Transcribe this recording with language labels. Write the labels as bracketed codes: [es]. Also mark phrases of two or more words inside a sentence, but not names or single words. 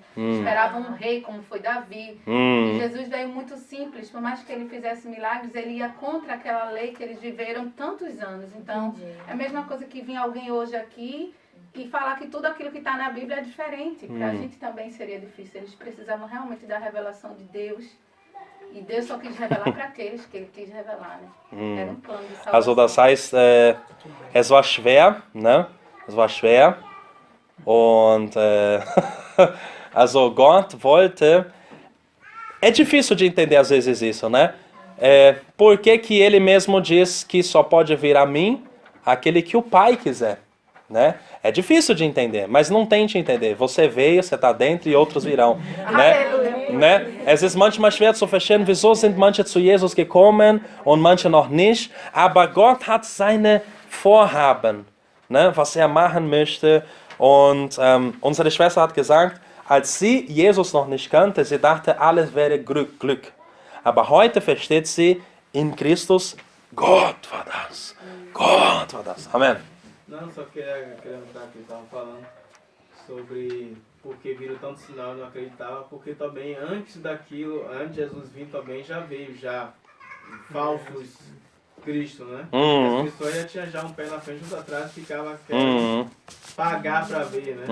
[pt] Esperavam um rei como foi Davi. E Jesus veio muito simples, por mais que ele fizesse milagres, ele ia contra aquela lei que eles viveram tantos anos. Então, é a mesma coisa que vir alguém hoje aqui e falar que tudo aquilo que está na Bíblia é diferente. Para a gente também seria difícil. Eles precisavam realmente da revelação de Deus. E Deus só quis revelar para aqueles que Ele quis revelar, né? Era um plano de salvação. [de] Also das heißt, es war schwer, ne? Es war schwer. Und also Gott wollte... [pt] É difícil de entender às vezes isso, né? Por que que Ele mesmo diz que só pode vir a mim aquele que o Pai quiser, né? É difícil de entender, mas não tente entender. Você veio, você está dentro e outros virão, né? [de] Es ist manchmal schwer zu verstehen, wieso sind manche zu Jesus gekommen und manche noch nicht. Aber Gott hat seine Vorhaben, ne, was machen möchte. Und unsere Schwester hat gesagt, als sie Jesus noch nicht kannte, sie dachte, alles wäre Glück. Aber heute versteht sie, in Christus, Gott war das. Gott war das. Amen. [pt] Não, só queria acrescentar que estavam falando sobre porque viram tanto sinal e não acreditava, porque também antes daquilo, antes de Jesus vir também já veio falsos Cristo, né? As pessoas já tinham já um pé na frente e outro atrás, ficava querendo pagar para ver, né?